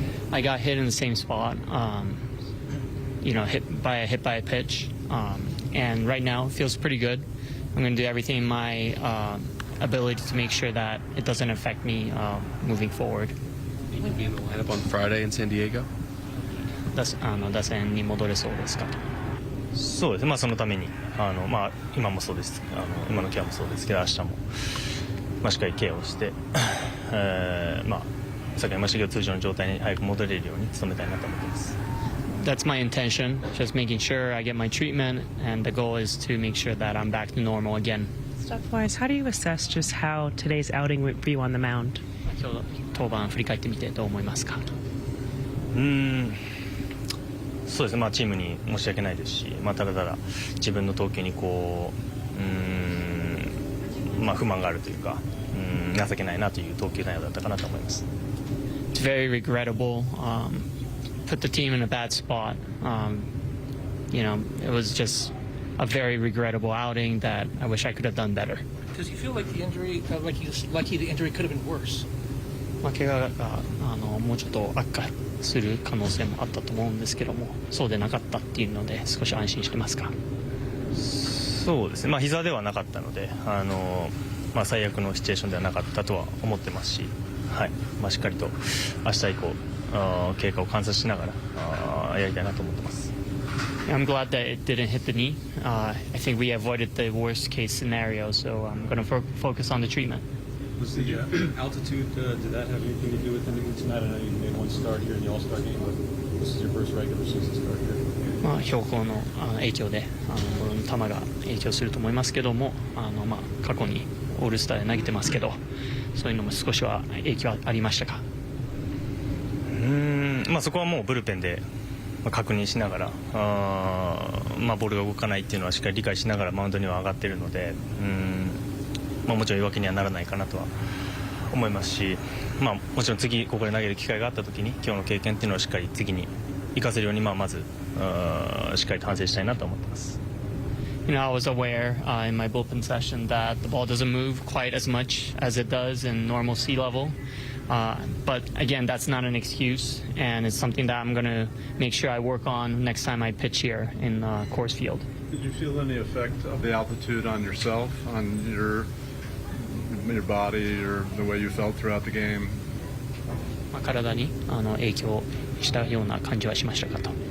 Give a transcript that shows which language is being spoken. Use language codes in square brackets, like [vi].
[en] I got hit in the same spot, hit by a pitch, and right now it feels pretty good. I'm going to do everything in my ability to make sure that it doesn't affect me moving forward. Will you be in the lineup on Friday in San Diego? [ja] 打線に戻れそうですか？そうですね、そのために今もそうです、今のケアもそうですけど、明日も、しっかりケアをして、さっき言いましたけど、通常の状態に早く戻れるように努めたいなと思っています。 [en] That's my intention, just making sure I get my treatment, and the goal is to make sure that I'm back to normal again. Stuff-wise, how do you assess just how today's outing went for you on the mound? [ja] 今日登板振り返ってみてどう思いますか？そうですね、チームに申し訳ないですし、ただ自分の投球に不満があるというか、情けないなという投球内容だったかなと思います。 [en] It's very regrettable. Put the team in a bad spot. It was just a very regrettable outing that I wish I could have done better. Does he feel like the injury, like he's lucky the injury could have been worse? [ja] 怪我がもうちょっと悪化する可能性もあったと思うんですけども、そうでなかったっていうので少し安心してますか？そうですね、膝ではなかったので、最悪のシチュエーションではなかったとは思ってますし、しっかりと明日以降経過を観察しながらやりたいなと思ってます。 [en] I'm glad that it didn't hit the knee. I think we avoided the worst case scenario, so I'm going to focus on the treatment. Was the altitude, did that have anything to do with anything tonight? I know you made one start here in the All-Star game, but this is your first regular season start here. [ja] 標高の影響でボールの球が影響すると思いますけども、過去にオールスターで投げてますけど、そういうのも少しは影響ありましたか？そこはもうブルペンで確認しながら、ボールが動かないっていうのはしっかり理解しながらマウンドには上がっているので、もちろん言い訳にはならないかなとは思いますし、もちろん次ここで投げる機会があった時に今日の経験っていうのをしっかり次に生かせるように、まずしっかりと反省したいなと思ってます。 [en] I was aware in my bullpen session that the ball doesn't move quite as much as it does in normal sea level. But again, that's not an excuse, and it's something that I'm going to make sure I work on next time I pitch here in Coors Field. Did you feel any effect of the altitude on yourself, on your body, or the way you felt throughout the game? [ja] 体に影響したような感じはしましたかと。